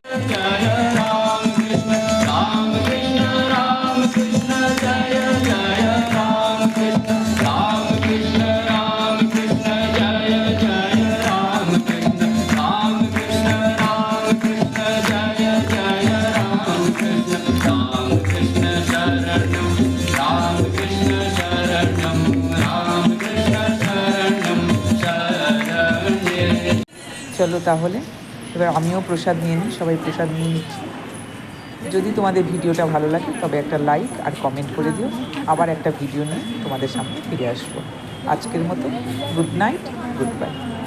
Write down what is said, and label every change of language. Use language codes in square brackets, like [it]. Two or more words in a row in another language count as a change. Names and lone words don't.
[sa] जय रामकृष्ण, रामकृष्ण, रामकृष्ण, जय जय रामकृष्ण, रामकृष्ण, रामकृष्ण, जय जय रामकृष्ण, रामकृष्ण, रामकृष्ण, जय जय रामकृष्ण, रामकृष्ण शरणम, रामकृष्ण शरणम, रामकृष्ण शरणम शरण्ये। [bn] চলো তাহলে এবার আমিও প্রসাদ নিয়ে নিই, সবাই প্রসাদ নিয়ে নিচ্ছি। যদি তোমাদের ভিডিওটা ভালো লাগে তবে একটা লাইক আর কমেন্ট করে দিও। আবার একটা ভিডিও নিয়ে তোমাদের সামনে ফিরে আসবো। আজকের মতো [en] good night, good bye.